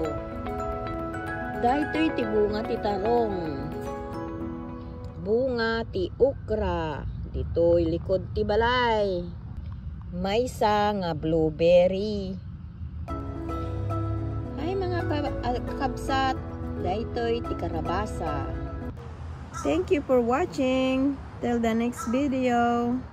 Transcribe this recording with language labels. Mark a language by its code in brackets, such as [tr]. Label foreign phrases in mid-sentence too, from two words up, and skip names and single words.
[ilo] Daytoy ti bunga ti tarong, bunga ti okra, dito'y likod ti balay, maysa nga blueberry. Ay mga kabsat, daytoy ti karabasa. [en] Thank you for watching. Till the next video.